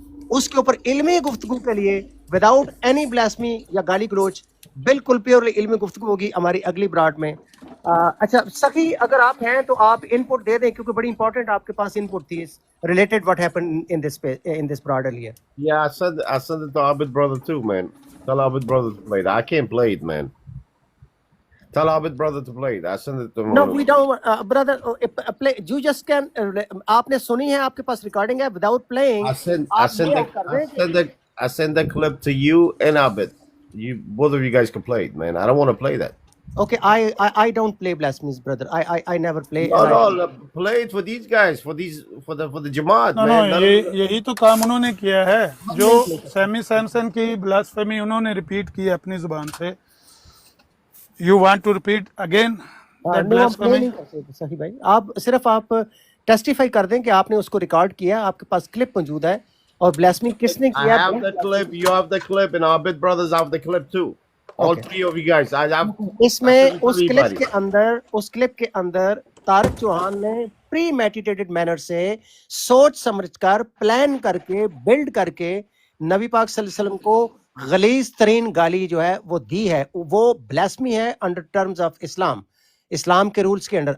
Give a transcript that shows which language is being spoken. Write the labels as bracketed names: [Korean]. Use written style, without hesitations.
[Urdu] اس کے اوپر علمی گفتگو کے لیے وداؤٹ اینی بلاسمی یا گالی گلوچ, بالکل پیورلی علمی گفتگو ہوگی ہماری اگلی براڈ میں. اچھا سخی اگر آپ ہیں تو آپ ان پٹ دے دیں, کیونکہ بڑی امپورٹنٹ آپ کے پاس ان پٹ تھی related [English] what happened in this broad earlier. Yeah, I sent it to Abid brother too, man. Tell Abid brother to play it. I can't play it, man. Tell Abid brother to play it. I sent it to him. No, we don't, brother. Play. You just can. [Urdu] آپ نے سنی ہے, آپ کے پاس recording ہے. [English] Without playing. I send that clip to you and Abid. Both of you guys can play it, man. I don't want to play that. Okay, I don't play blasphemies, brother. I never play. No, play it for these guys, for the Jamaat, man. [Urdu] No, یہی تو کام انہوں نے کیا ہے, جو semi Samson کی blasphemy انہوں نے ریپیٹ کی اپنی زبان سے. [English] You want to repeat again that blasphemy? [Urdu] صحیح بھائی, آپ صرف آپ ٹیسٹیفائی کر دیں کہ آپ نے اس کو ریکارڈ کیا, آپ کے پاس کلپ موجود ہے, اور بلاسفیمی کس نے کیا. [English] I have the clip, you have the clip, and our big brothers have the clip too. All 3 of you guys. [Urdu] اس میں اس کلپ کے اندر طارق چوہان نے پری میڈیٹیٹڈ مینر سے سوچ سمجھ کر, پلان کر کے, بلڈ کر کے نبی پاک صلی اللہ علیہ وسلم کو غلیظ ترین گالی جو ہے وہ دی ہے. وہ بلاسمی ہے انڈر ٹرمز آف اسلام کے رولز کے انڈر.